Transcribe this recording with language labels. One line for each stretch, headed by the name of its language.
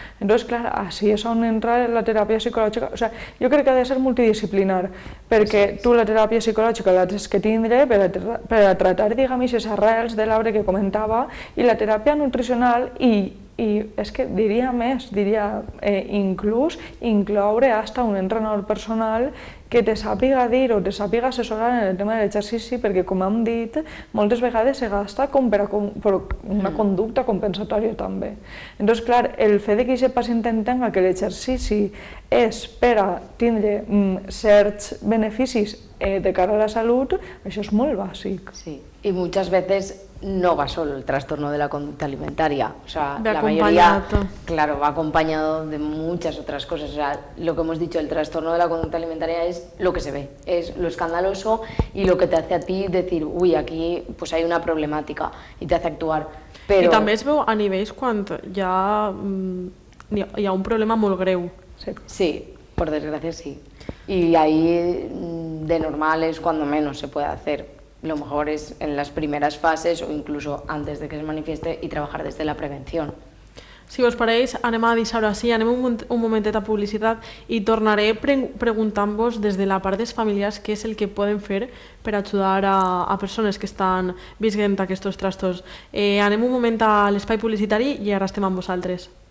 Catalan: Entonces, clar, així és on entra la teràpia psicològica. O sigui, jo crec que ha de ser multidisciplinar, perquè tu la teràpia psicològica la tens que tindre per a tratar, diguem, aquestes arrels de l'arbre que comentava, i la teràpia nutricional i és que diria més, inclús incloure fins un entrenador personal que te sàpiga dir o te sàpiga assessorar en el tema de l'exercici, perquè, com hem dit, moltes vegades se gasta com per una conducta compensatòria també. Entonces, clar, el fet que aquest pacient entenga que l'exercici és per a tindre certs beneficis de cara a la salut, això és molt bàsic.
Spanish: Sí, y muchas veces no va solo el trastorno de la conducta alimentaria, o sea, la mayoría, claro, va acompañado de muchas otras cosas. O sea, lo que hemos dicho, el trastorno de la conducta alimentaria es lo que se ve, es lo escandaloso y lo que te hace a ti decir, uy, aquí pues hay una problemática y te hace actuar.
Catalan: Però... I també es veu a nivells quan hi ha un problema molt greu.
Spanish: Sí, por desgracia sí. Y ahí de normal es cuando menos se puede hacer. Lo mejor es en las primeras fases o incluso antes de que se manifieste y trabajar desde la prevención.
Catalan: Si us pareix, anem a deixar-ho així, anem un momentet a publicitat i tornaré preguntant-vos des de la part dels familiars què és el que poden fer per ajudar a persones que estan vivint aquests trastorns. Anem un moment a l'espai publicitari i ara estem amb vosaltres.